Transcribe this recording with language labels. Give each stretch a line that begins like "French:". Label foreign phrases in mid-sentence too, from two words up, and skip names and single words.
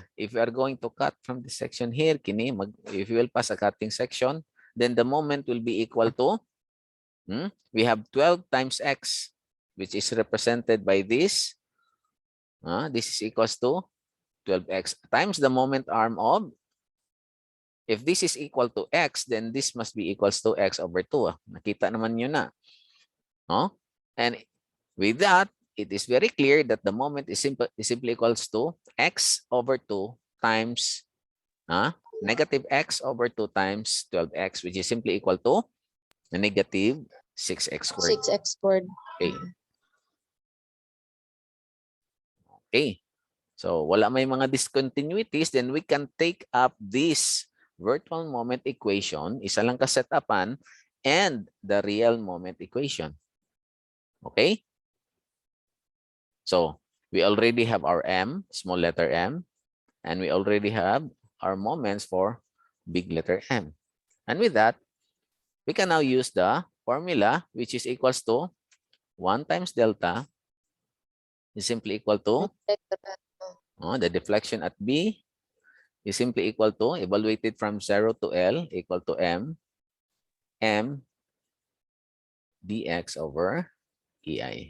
English: If we are going to cut from this section here, if you will pass a cutting section, then the moment will be equal to, we have 12 times x, which is represented by this. This is equals to 12x times the moment arm of, if this is equal to x, then this must be equals to x over 2.
Hiligaynon: Nakita naman nyo na.
English: And with that, it is very clear that the moment is simply equals to x over 2 times negative x over 2 times 12x, which is simply equal to a negative 6x squared. 6x squared. Okay. Okay. So,
Hiligaynon: wala may mga discontinuities,
English: then we can take up this virtual moment equation,
Hiligaynon: isa lang ka-setapan,
English: and the real moment equation. Okay? So, we already have our m, small letter m, and we already have our moments for big letter m. And with that, we can now use the formula, which is equals to 1 times delta is simply equal to the deflection at B is simply equal to, evaluated from 0 to L, equal to m dx over EI.